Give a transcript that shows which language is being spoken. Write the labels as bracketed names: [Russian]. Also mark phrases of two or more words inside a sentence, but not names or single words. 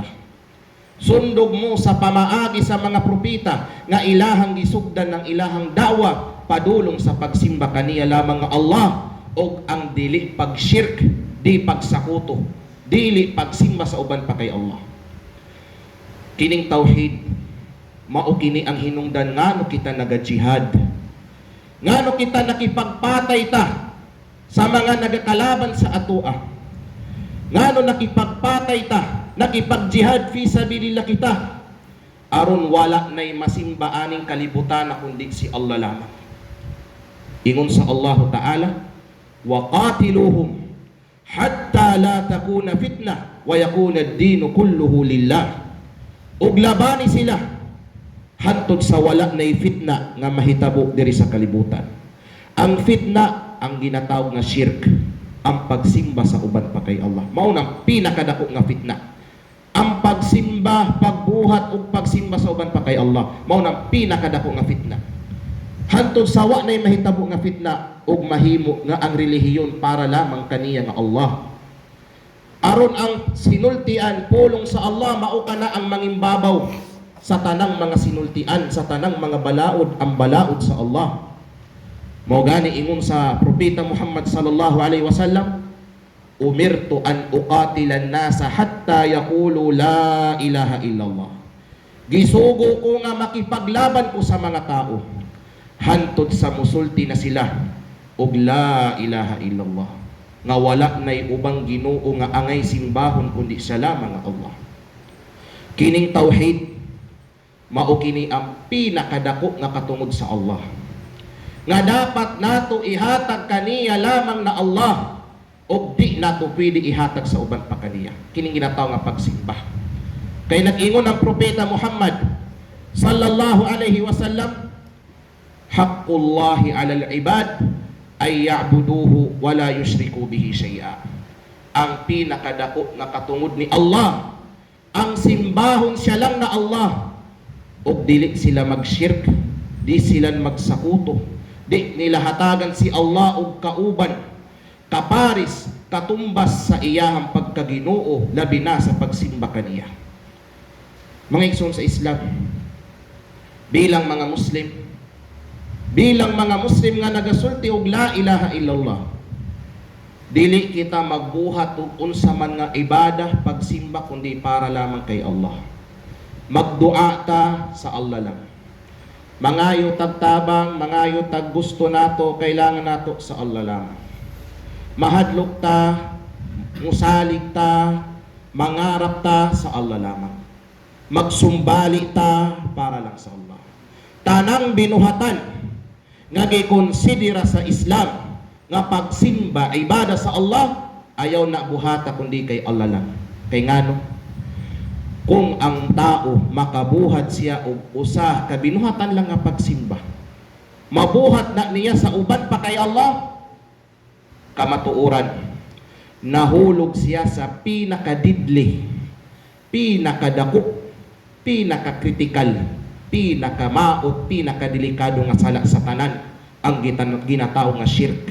[Cebuano] Sundog mo sa pamaagi sa mga propeta nga ilahang gisugdan ng ilahang dawa padulong sa pagsimba kaniya lamang nga Allah og ang dili pagshirk, di pagsakuto, dili pagsimba sa uban pa kay Allah. Kining tauhid mao kini ang hinungdan ngano kita naga-jihad, ngano kita nakipagpatay ta sa mga nagakalaban sa atoa, ngano nakipagpatay ta, nakipag-jihad [Arabic] في سبيل الله [Cebuano] kita aron wala nay masimba aning kalibutan na kundi si Allah lamang. Ingon sa Allah Ta'ala, [Arabic] "وقاتلوهم حتى لا تكون فتنة ويكون الدين كله لله." [Cebuano] Ug labani sila hantod sa wala nay fitna nga mahitabo diri sa kalibutan. Ang fitna ang ginatawag nga shirk, ang pagsimba sa uban pa kay Allah. Mao nang pinakadako nga fitna. Ang pagsimba, pagbuhat ug pagsimba sa uban pa kay Allah, mao nang pinakadako nga fitna. Hantod sa wa nay mahitabo nga fitna ug mahimo nga ang relihiyon para lamang kaniya nga Allah. Aron ang sinultian pulong sa Allah mao kana ang mangimbabaw sa tanang mga sinultian, sa tanang mga balaod, ang balaod sa Allah. Mao gani ingon sa propeta Muhammad [Arabic] صلى الله عليه وسلم، أمرت أن أقاتل الناس حتى يقولوا لا إله إلا الله. [Cebuano] Gisugo ko nga makipaglaban ko sa mga tao hantod sa musulti na sila og [Arabic] لا إله إلا الله, [Cebuano] nga wala nay ubang Ginoo nga angay simbahon kundi siya lamang nga Allah. Kining tauhid mao kini ang pinakadako nga katungod sa Allah, nga dapat nato ihatag kaniya lamang na Allah og di nato pwede ihatag sa uban pa kaniya. Kining ginataw nga pagsimba. Kay nag-ingon ang propeta Muhammad [Arabic] صلى الله عليه وسلم، حق الله على العباد أن يعبدوه ولا يشركوا به شيئا. [Cebuano] Ang pinakadako nga katungod ni Allah, ang simbahon siya lang na Allah, ug dili sila magshirk, di sila magsakuto, di nila hatagan si Allah og kauban, kaparis, katumbas sa iyahang pagkaginoo, labi na sa pagsimba kaniya. Mga igsoon sa Islam, bilang mga Muslim nga nagasulti og [Arabic] لا إله إلا الله, [Cebuano] dili kita magbuhat og unsa man nga ibadah, pagsimba kundi para lamang kay Allah. Magdua ta sa Allah lang. Mangayo tagtabang, mangayo tag gusto nato, kailangan nato sa Allah lang. Mahadlok ta, musalig ta, mangarap ta sa Allah lamang. Magsumbali ta para lang sa Allah. Tanang binuhatan nga gikonsidera sa Islam nga pagsimba, ibada sa Allah, ayaw na buhata kundi kay Allah lang. Kay ngano? Kung ang tao makabuhat siya og usa ka binuhatan lang nga pagsimba, mabuhat na niya sa uban pa kay Allah, kamatuoran nahulog siya sa pinakadidli, pinakadako, pinakakritikal, pinakamaot, pinakadelikado nga sala sa tanan, ang ginatao nga shirk.